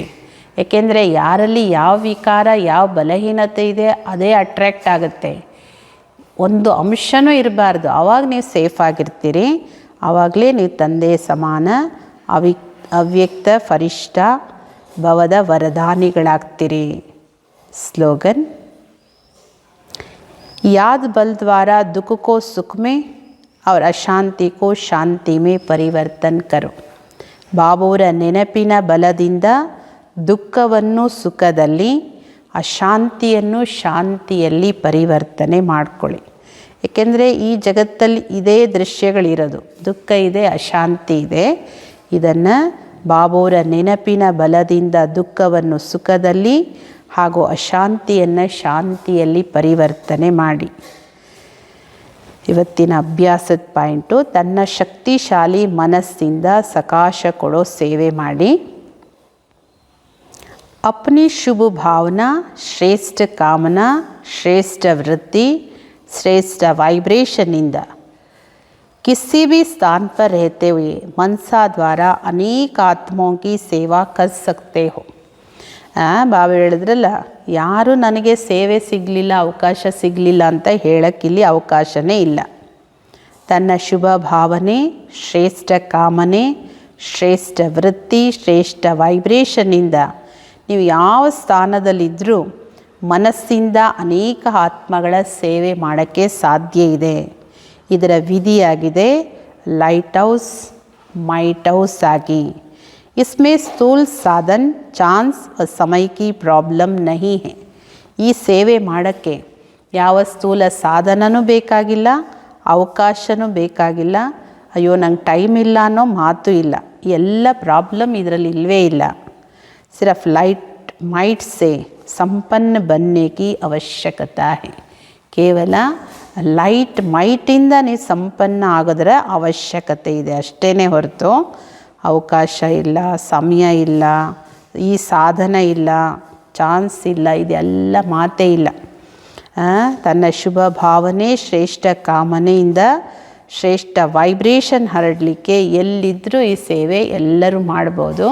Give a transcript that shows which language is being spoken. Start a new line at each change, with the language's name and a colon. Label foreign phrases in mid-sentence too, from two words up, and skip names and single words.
Kannada: ಏಕೆಂದರೆ ಯಾರಲ್ಲಿ ಯಾವ ವಿಕಾರ ಯಾವ ಬಲಹೀನತೆ ಇದೆ ಅದೇ ಅಟ್ರ್ಯಾಕ್ಟ್ ಆಗುತ್ತೆ. ಒಂದು ಅಂಶನೂ ಇರಬಾರ್ದು. ಆವಾಗ ನೀವು ಸೇಫ್ ಆಗಿರ್ತೀರಿ. ಆವಾಗಲೇ ನೀವು ತಂದೆ ಸಮಾನ ಅವ್ಯಕ್ತ ಫರಿಷ್ಠಾ ಭವದ ವರದಾನಿಗಳಾಗ್ತೀರಿ. ಸ್ಲೋಗನ್,
Hindi: याद बल द्वारा दुख को सुख में और अशांति को शांति में परिवर्तन करो.
Kannada: ಬಾಬೋರ ನೆನಪಿನ ಬಲದಿಂದ ದುಃಖವನ್ನು ಸುಖದಲ್ಲಿ, ಅಶಾಂತಿಯನ್ನು ಶಾಂತಿಯಲ್ಲಿ ಪರಿವರ್ತನೆ ಮಾಡಿಕೊಳ್ಳಿ. ಏಕೆಂದರೆ ಈ ಜಗತ್ತಲ್ಲಿ ಇದೇ ದೃಶ್ಯಗಳಿರೋದು. ದುಃಖ ಇದೆ, ಅಶಾಂತಿ ಇದೆ. ಇದನ್ನು ಬಾಬೋರ ನೆನಪಿನ ಬಲದಿಂದ ದುಃಖವನ್ನು ಸುಖದಲ್ಲಿ ಹಾಗೂ ಅಶಾಂತಿಯನ್ನು ಶಾಂತಿಯಲ್ಲಿ ಪರಿವರ್ತನೆ ಮಾಡಿ. ಇವತ್ತಿನ ಅಭ್ಯಾಸದ ಪಾಯಿಂಟು, ತನ್ನ ಶಕ್ತಿಶಾಲಿ ಮನಸ್ಸಿಂದ ಸಕಾಶ ಕೊಡೋ ಸೇವೆ ಮಾಡಿ.
Hindi: अपनी शुभ भावना, श्रेष्ठ कामना, श्रेष्ठ वृत्ति, श्रेष्ठ वाइब्रेशन इंद किसी भी स्थान पर रहते हुए मनसा द्वारा अनेक आत्माओं की सेवा कर सकते हो.
Kannada: ಬಾಬಾ ಹೇಳಿದ್ರಲ್ಲ, ಯಾರು ನನಗೆ ಸೇವೆ ಸಿಗಲಿಲ್ಲ, ಅವಕಾಶ ಸಿಗಲಿಲ್ಲ ಅಂತ ಹೇಳೋಕ್ಕಿಲ್ಲಿ ಅವಕಾಶನೇ ಇಲ್ಲ. ತನ್ನ ಶುಭ ಭಾವನೆ, ಶ್ರೇಷ್ಠ ಕಾಮನೆ, ಶ್ರೇಷ್ಠ ವೃತ್ತಿ, ಶ್ರೇಷ್ಠ ವೈಬ್ರೇಷನ್ನಿಂದ ನೀವು ಯಾವ ಸ್ಥಾನದಲ್ಲಿದ್ದರೂ ಮನಸ್ಸಿಂದ ಅನೇಕ ಆತ್ಮಗಳ ಸೇವೆ ಮಾಡೋಕ್ಕೆ ಸಾಧ್ಯ ಇದೆ. ಇದರ ವಿಧಿಯಾಗಿದೆ
English: light house might house
Kannada: ಆಗಿ.
Hindi: इसमें स्थूल साधन चांस और समय की प्रॉब्लಮ್ नहीं है.
Kannada: ಈ ಸೇವೆ ಮಾಡೋಕ್ಕೆ ಯಾವ ಸ್ಥೂಲ ಸಾಧನನೂ ಬೇಕಾಗಿಲ್ಲ, ಅವಕಾಶನೂ ಬೇಕಾಗಿಲ್ಲ. ಅಯ್ಯೋ ನಂಗೆ ಟೈಮ್ ಇಲ್ಲ ಅನ್ನೋ ಮಾತು ಇಲ್ಲ. ಎಲ್ಲ ಪ್ರಾಬ್ಲಮ್ ಇದರಲ್ಲಿ ಇಲ್ಲವೇ ಇಲ್ಲ.
Hindi: सिर्फ
English: light might
Hindi: से संपन्न बनने की आवश्यकता है.
Kannada: ಕೇವಲ ಲೈಟ್ ಮೈಟಿಂದ ನೀವು ಸಂಪನ್ನ ಆಗೋದರ ಅವಶ್ಯಕತೆ ಇದೆ ಅಷ್ಟೇ ಹೊರತು ಅವಕಾಶ ಇಲ್ಲ, ಸಮಯ ಇಲ್ಲ, ಈ ಸಾಧನ ಇಲ್ಲ, ಚಾನ್ಸ್ ಇಲ್ಲ, ಇದೆಲ್ಲ ಮಾತೇ ಇಲ್ಲ. ತನ್ನ ಶುಭ ಭಾವನೆ, ಶ್ರೇಷ್ಠ ಕಾಮನೆಯಿಂದ ಶ್ರೇಷ್ಠ ವೈಬ್ರೇಷನ್ ಹರಡಲಿಕ್ಕೆ ಎಲ್ಲಿದ್ದರೂ ಈ ಸೇವೆ ಎಲ್ಲರೂ ಮಾಡ್ಬೋದು.